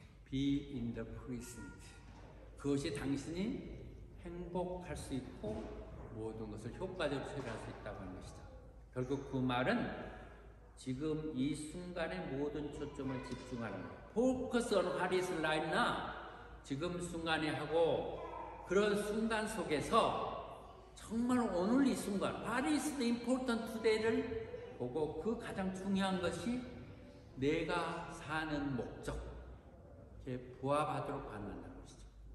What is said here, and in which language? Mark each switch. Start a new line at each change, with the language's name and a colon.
English: Be in the present.
Korean: 그것이 당신이 행복할 수 있고 모든 것을 효과적으로 처리할 수 있다고 하는 것이죠. 결국 그 말은 지금 이 순간에 모든 초점을 집중하는 거예요.
English: Focus on what is right now.
Korean: 지금 순간에 하고, 그런 순간 속에서 정말 오늘 이 순간,
English: What is the important today
Korean: 를 보고 그 가장 중요한 것이 내가 사는 목적에 부합하도록 만든다는 것이죠.